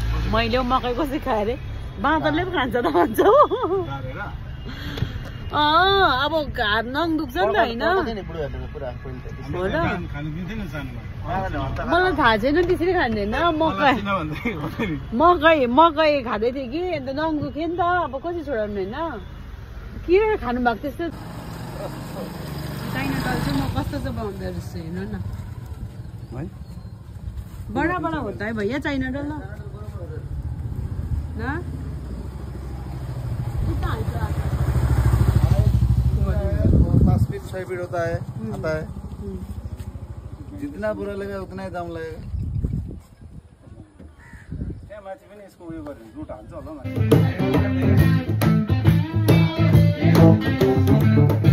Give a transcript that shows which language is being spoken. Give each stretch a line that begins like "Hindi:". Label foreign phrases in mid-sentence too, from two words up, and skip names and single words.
Nepali: मैले मकै कसरी खाएँ अरे बाँदरले पनि खान्छ त भन्छ अब घाट नङ दुख्छ नि त होइन मलाई थाहा छैन त्यसरी खाँदैन मकै खाँदै थिएँ कि अन्त नङ दुख्यो नि त अब कसरी छोडाउनु होइन किन खानु भएको त्यस्तो
English: China doll
Nepali: चाहिँ म कस्तो चाहिँ बनाउँदो रहेछु हेर्नु न
Hindi: बडा बडा होता है भैया
English: China doll
Nepali: न
Hindi: 5 फीट 6 फीट होता है आता है जितना बुरा लगेगा उतना ही दाम लगेगा
Nepali: त्यहाँ माथि पनि यसको उयो गर्नु रुट हाल्छ होला